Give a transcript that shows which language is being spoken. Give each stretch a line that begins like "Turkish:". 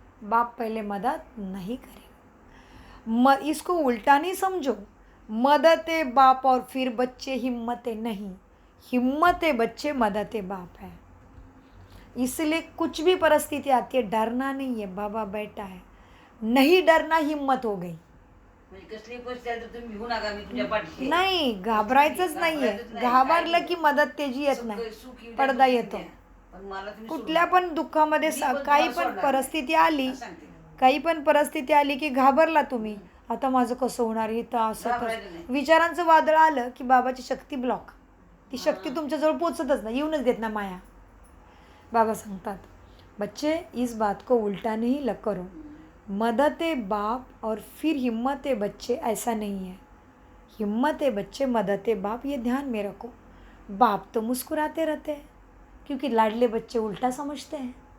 Hindi: बाप पहले मदद नहीं करेगा, इसको उल्टा नहीं समझो। मदद है बाप और फिर बच्चे हिम्मत है नहीं, हिम्मत है बच्चे मदद है बाप है। इसलिए कुछ भी परिस्थिति आती है डरना नहीं है, बाबा बैठा है, नहीं डरना हिम्मत हो गई।
Marathi: नाही घाबरायचंच नाहीये, घाबरलं की मदत त्याची येत नाही, पडदा येतो। कुठल्या पण दुःखामध्ये काही पण परिस्थिती आली, काही पण परिस्थिती आली की घाबरला तुम्ही, आता माझं कसं होणार, इथं असं विचारांचं वादळ आलं की बाबाची शक्ती ब्लॉक, ती शक्ती तुमच्याजवळ पोचतच नाही, येऊनच देत ना माया। बाबा सांगतात
Hindi: बच्चे इस बात को उल्टा नहीं करो, मदद है बाप और फिर हिम्मत है बच्चे, ऐसा नहीं है। हिम्मत है बच्चे मदद है बाप, ये ध्यान में रखो। बाप तो मुस्कुराते रहते हैं क्योंकि लाडले बच्चे उल्टा समझते हैं।